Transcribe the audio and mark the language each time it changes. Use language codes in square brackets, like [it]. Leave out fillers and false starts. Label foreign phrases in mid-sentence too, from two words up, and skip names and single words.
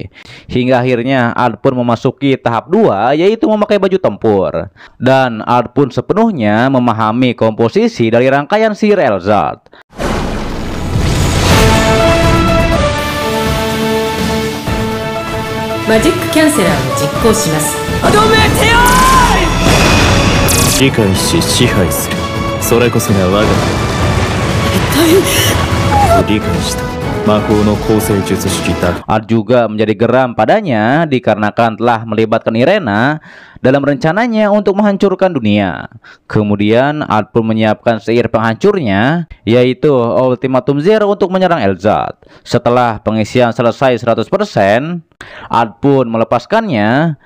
[id] Hingga akhirnya Ard pun memasuki tahap 2, yaitu memakai baju tempur. Dan Ard pun sepenuhnya memahami komposisi dari rangkaian sihir Erzat. [ja] Magic Canceller を実行します。理解し支配する。それこそが我が理解した魔法の構成術式だ。 [id] Ard juga menjadi geram padanya dikarenakan telah melibatkan Irena dalam rencananya untuk menghancurkan dunia. Kemudian Ard pun menyiapkan sihir penghancurnya, yaitu Ultimatum Zero untuk menyerang Erzat. Setelah pengisian selesai 100%, Ard pun melepaskannya.